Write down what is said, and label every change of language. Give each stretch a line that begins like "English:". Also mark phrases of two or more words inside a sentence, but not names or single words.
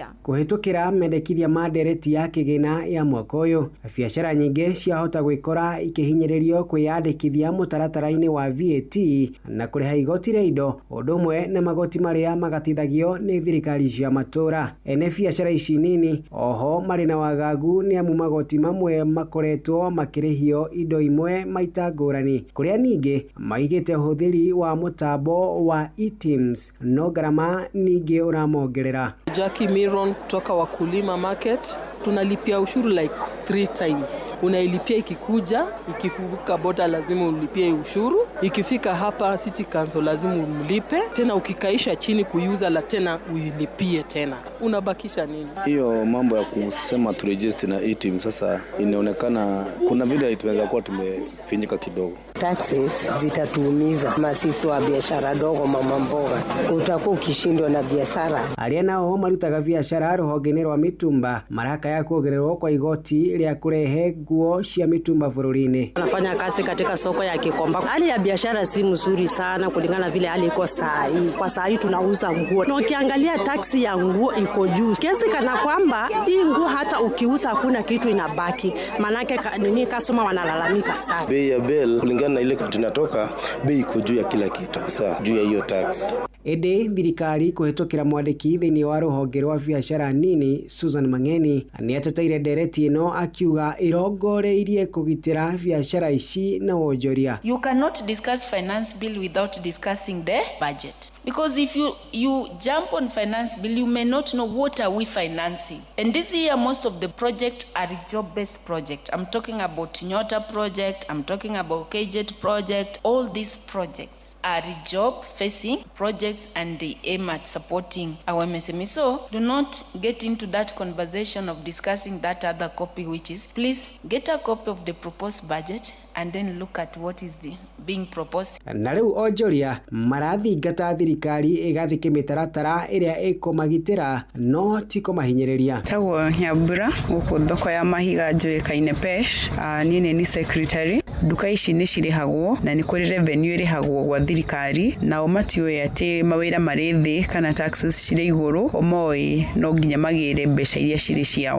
Kikuyu: Kũhĩtũkĩra mendekithia ma ndereti ya kĩgĩna ya mwaka ũyũ, biacara nyingĩ ciahota gwĩkora ikĩhinyĩrĩrio kwĩyandĩkithia mũtaratara-inĩ wa VAT na kũrĩha igoti rĩa indo, ũndũ ũmwe na magoti marĩa magatithagio nĩ thirikari cia matũra. Ene biacara ici nini oho marĩ na wagagu nĩ amu magoti mamwe makoretwo makĩrĩhio indo imwe maita ngũrani, kũrĩa ningĩ maigĩte ũhũthĩri wa mũtambo wa eTIMS no
Swahili: gharama nyingi unamongerera. Jackie Miron kutoka Wakulima Market, tunalipia ushuru
English: like 3 times.
Swahili: Unailipia ikikuja, ikifuka boda lazima ulipie ushuru, ikifika hapa City Council lazima umlipe, tena ukikaisha chini kuyuza la tena uilipie tena. Unabakisha nini? Hiyo mambo ya kusema tu register na eTIM sasa inaonekana kuna vile itaweza kuwa tumefinyika kidogo. Taxes zitatuumiza masisi wa biashara dogo, mama mboga, utakuwa ukishindwa na biashara.
Kikuyu: Arĩa nao marutaga biashara rũhonge-inĩ rwa mitumba maraka ya kuongererwo kwa igoti rĩa kurehe nguo cia mitumba bũrũri-inĩ.
Swahili: Anafanya kazi katika soko ya Gikomba. Hali ya biashara si mzuri sana kulingana vile hali iko saa hii. Kwa saa hii tunauza nguo, na ukiangalia taksi ya nguo iko juu kiasi kana kwamba hii nguo hata ukiuza hakuna kitu inabaki, manake nini customer wanalalamika sana. Bei ya bill kulingana na ile country natoka, bei iko juu ya kila kitu sasa juu ya hiyo tax.
Kikuyu: Ede thirikari kuhĩtũkĩra mwandĩki thĩinĩ wa rũhonge rwa biacara nini Susan Mang'eni nĩ ateteire ndereti ĩno akiuga ĩrongoreirie kũgitĩra biacara ici na wonjoria.
English: You cannot discuss finance bill without discussing the budget, because if you jump on finance bill you may not know what are we financing. And this year most of the project are job-based project. I'm talking about Nyota project, I'm talking about KJET project. All these projects are job-facing projects and they aim at supporting our MSME. So do not get into that conversation of discussing that other copy, which is please get a copy of the proposed budget and then look at what is being proposed.
Kikuyu: Na rĩu onjoria marathingata thirikari ĩgathĩke mĩtaratara ĩrĩa ĩkũmagitĩra no ti kũmahinyĩrĩria. Tagwo Nyambura gũkũ thoko ya Mahiga njũĩkaine Pesh, niĩ nĩ secretary. nduka ici nĩ cirĩhagwo na nĩ kũrĩ revenue ĩrĩhagwo gwa thirikari na matiũĩ atĩ mawĩra marĩ thĩ kana taxes cirĩ igũrũ moĩ no nginya magĩre mbeca iria cirĩ ciao.